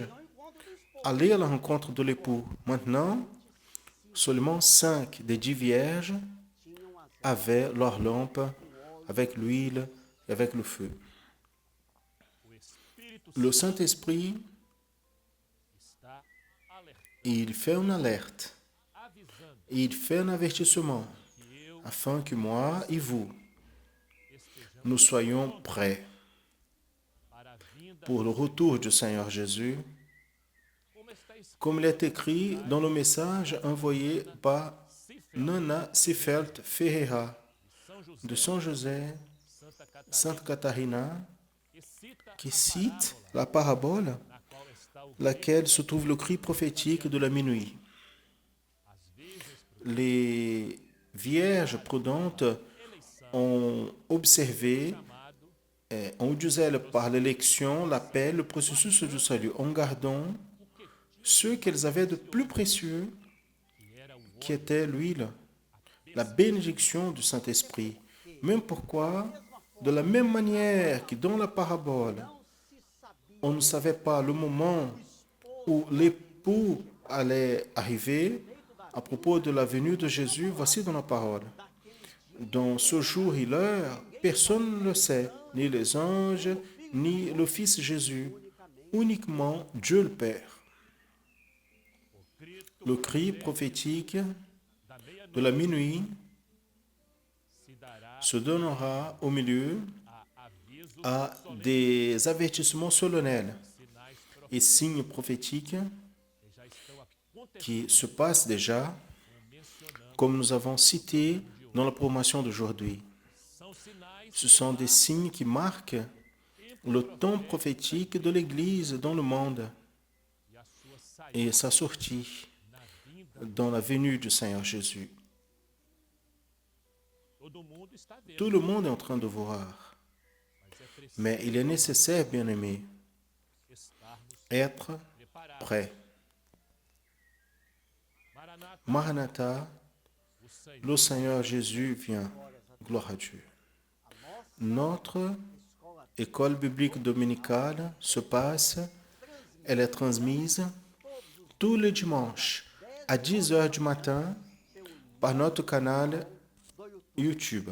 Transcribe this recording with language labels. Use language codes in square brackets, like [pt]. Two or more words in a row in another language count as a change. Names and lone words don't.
[fr] Aller à la rencontre de l'époux. Maintenant, seulement 5 des 10 vierges avaient leur lampe avec l'huile et avec le feu. Le Saint-Esprit, il fait une alerte. Il fait un avertissement afin que moi et vous, [pt] estejamos [fr] nous soyons [pt] prontos [fr] prêts [pt] para a vinda [fr] pour le [pt] do Senhor. [fr] retour du Seigneur Jésus, [pt] Como está [fr] comme il est [pt] escrito na [fr] écrit dans le message envoyé Nana par Seifert, Nana Seifert Ferreira [pt] de São [fr] de José, São José, Santa Santa Catarina, Catarina, [pt] que cita [fr] qui [pt] a [fr] cite [pt] parábola [fr] la parabole [pt] na qual está o [fr] laquelle [pt] grito [fr] se trouve le cri prophétique de la minuit. [pt] as virgens [fr] Les vierges prudentes [pt] eleição [fr] ont observé, [pt] chamado [fr] ont eu du zèle par l'élection, l'appel, le processus du salut, en gardant [pt] o que [fr] ce qu'elles avaient de plus précieux, [pt] que era o [fr] qui [pt] óleo, [fr] était l'huile, [pt] a [fr] la bénédiction du Saint-Esprit. Même pourquoi, de la même manière que dans la parabole, on ne savait pas le moment où l'époux allait arriver, à propos de la venue de Jésus, voici dans la parole. Dans ce jour et l'heure, personne ne le sait, ni les anges, ni le Fils Jésus, uniquement Dieu le Père. [pt] o grito [fr] Le cri [pt] profético [fr] prophétique [pt] da [fr] de la [pt] meia-noite [fr] minuit [pt] se dará [fr] se donnera au milieu [pt] a avisos [fr] à [pt] solenes, [fr] des avertissements solennels [pt] sinais [fr] et [pt] proféticos [fr] signes prophétiques [pt] que já estão [fr] qui [pt] acontecendo, [fr] se passent déjà, [pt] como mencionamos. [fr] comme nous avons cité dans la promotion d'aujourd'hui. [pt] São sinais [fr] Ce [pt] que [fr] sont des [pt] marcam [fr] signes qui marquent [pt] o [fr] le [pt] tempo [fr] temps [pt] profético [fr] prophétique de l'Église dans le monde [pt] e a sua saída [fr] et sa sortie [pt] na vinda. [fr] dans la venue du Seigneur Jésus. [pt] Todo mundo está vendo, [fr] Tout le monde est en train de voir, [pt] mas é preciso [fr] mais il est nécessaire, bien-aimés, [pt] estarmos [fr] être [pt] preparados. [fr] prêts. [pt] Maranata, [fr] Maranatha, [pt] o Senhor [fr] le Seigneur Jésus vient. Gloire à Dieu. Notre école biblique dominicale se passe, elle est transmise tous les dimanches à 10 heures du matin par notre canal YouTube.